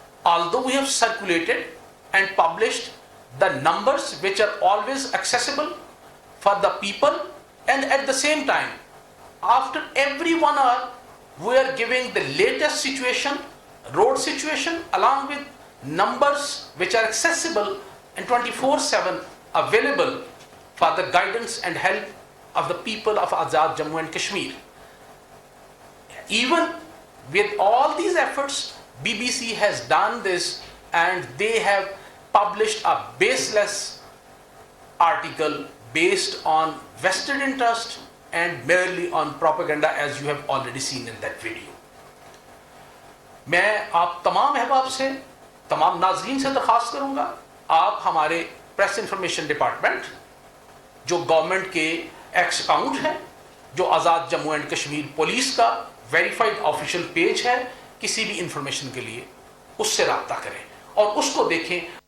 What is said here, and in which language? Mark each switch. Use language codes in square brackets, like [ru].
[en] although we have circulated and published the numbers which are always accessible for the people, and at the same time after every 1 hour we are giving the latest situation, road situation, along with numbers which are accessible and 24/7 available for the guidance and help of the people of Azad Jammu and Kashmir. Even with all these efforts, BBC has done this and they have published a baseless article based on vested interest and merely on propaganda, as you have already seen in that video. [ur] میں آپ تمام احباب سے، تمام ناظرین سے درخواست کروں گا، آپ ہمارے پریس انفارمیشن ڈپارٹمنٹ جو گورنمنٹ کے ایکس اکاؤنٹ ہے، جو آزاد جموں اینڈ کشمیر پولیس کا ویریفائڈ آفیشیل پیج ہے، کسی بھی انفارمیشن کے لیے اس سے رابطہ کریں اور اس کو دیکھیں،